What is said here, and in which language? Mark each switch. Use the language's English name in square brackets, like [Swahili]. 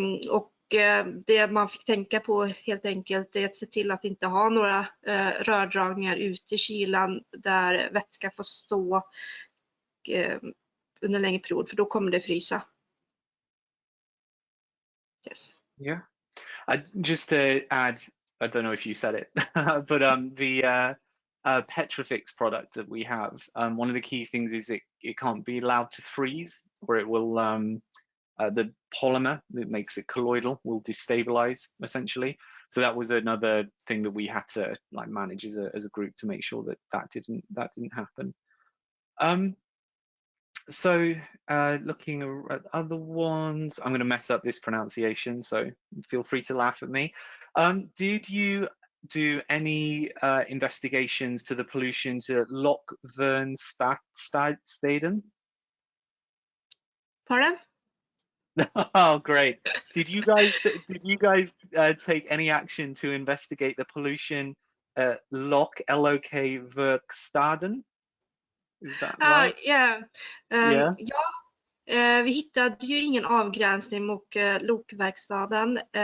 [Swedish] Och det man fick tänka på helt enkelt är att se till att inte ha några rördragningar ut i kylan där vätska får stå under en längre period, för då kommer det frysa. [English] Yes. Yeah. Just to add, I don't know if you said it, but the Petrifix product that we have, one of the key things is it can't be allowed to freeze, or it will the polymer that makes it colloidal will destabilize essentially. So that was another thing that we had to like manage as a group to make sure that didn't happen. So looking at other ones, I'm going to mess up this pronunciation, so feel free to laugh at me. Did you do any investigations to the pollution to Lokvernstaden? Pardon? Oh, great! Did you guys take any action to investigate the pollution at Lokvernstaden? Is that right? [Swedish] Ja, vi hittade ju ingen avgränsning mot lokverkstaden.